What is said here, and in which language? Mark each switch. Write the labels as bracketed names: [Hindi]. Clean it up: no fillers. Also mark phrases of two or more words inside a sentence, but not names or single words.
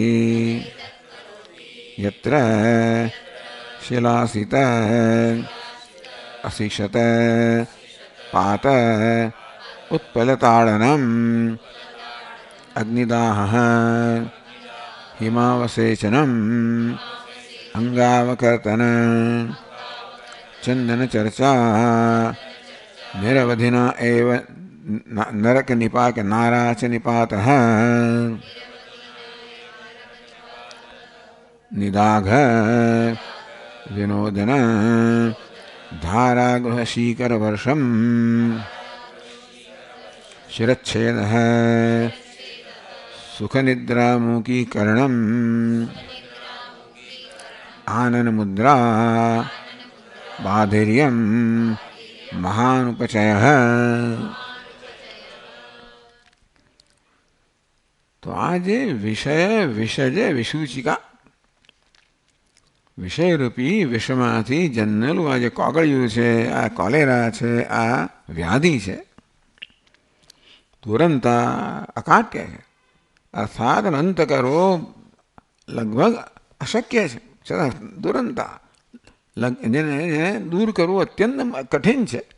[Sanskrit] यत्र शिलासित अशिषत पात उत्पलताडनम अग्निदाह हिमावसेचनम अंगावकर्तन चंदन चर्चा निरवधिना एव नरक निपाक नाराच निपात निदाघ विनोदन धारागृहशीकर वर्षम शिरच्छेद सुखनिद्रामुखीकरणम आनन मुद्रा बाधिर्यम महानुपचय। [Gujarati] તો આજ વિષય વિષજ વિસૂચિકા વિષય રૂપી વિષમાથી જન્મેલું આ જે કોગળિયું છે, આ કોલેરા છે, આ વ્યાધિ છે, તુરંત અકાટ્ય છે, અર્થાત અંત કરવો લગભગ અશક્ય છે, છતાં તુરંત જેને દૂર કરવું અત્યંત કઠિન છે.